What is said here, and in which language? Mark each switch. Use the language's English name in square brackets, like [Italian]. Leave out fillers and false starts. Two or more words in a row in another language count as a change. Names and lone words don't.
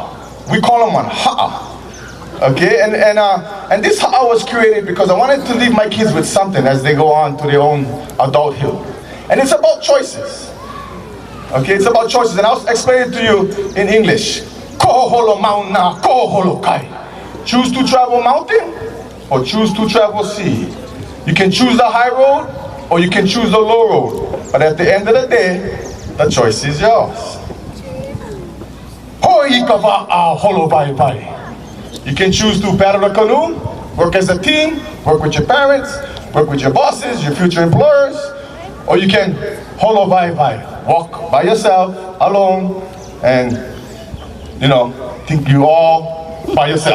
[English] We call them one ha'a. Okay, and this ha'a was created because I wanted to leave my kids with something as they go on to their own adulthood. And it's about choices. Okay, it's about choices. And I'll explain it to you in English. [Hawaiian] Ko holo mauna, ko holo kai. [English] choose to travel mountain or choose to travel sea. You can choose the high road or you can choose the low road. But at the end of the day, the choice is yours. You can choose to paddle a canoe, work as a team, work with your parents, work with your bosses, your future employers, or you can walk by yourself, alone, and think you all by yourself.